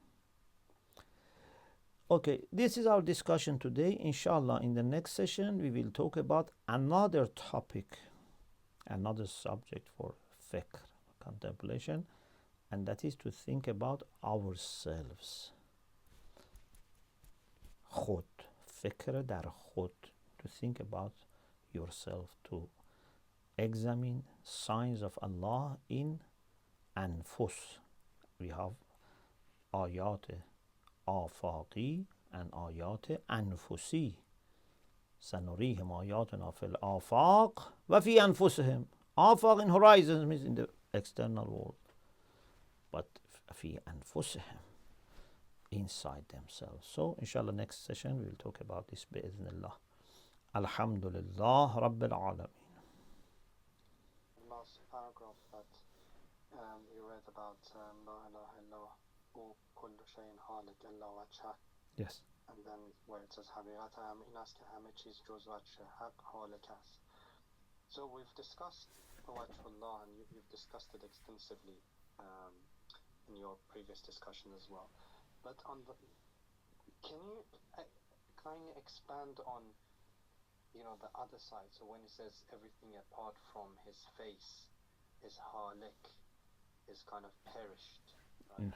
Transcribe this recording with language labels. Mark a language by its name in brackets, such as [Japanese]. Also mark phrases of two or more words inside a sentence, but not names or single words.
[English] Okay, this is our discussion today. Inshallah, in the next session, we will talk about another topic, another subject for fikr, contemplation, and that is to think about ourselves. [Persian] خود، فکر در خود, [English] to think about yourself, to examine signs of Allah in anfus. We have [Persian] آیات آفاقی [English] and [Persian] آیات انفسی. [Arabic] سنریهم آیاتنا فی الآفاق و فی انفسهم. [English] آفاق in horizons means in the external world, but [Arabic] فی انفسهم, [English] inside themselves. So inshallah next session we will talk about this [Arabic] بإذن الله. الحمد لله رب العالمين. [English] Last paragraph that you read about [Arabic] لا إله إلا الله، كل شيء هالك إلا وجهه. [English] Yes. and then where it says [Persian] حقیقت همه این است که همه چیز جز وجه حق حالک است. [English] So we've discussed [Arabic] وجه الله, [English] and you've discussed it extensively in your previous discussion as well. But can you kindly expand on, the other side? So when it says everything apart from his face is halik, is kind of perished, right?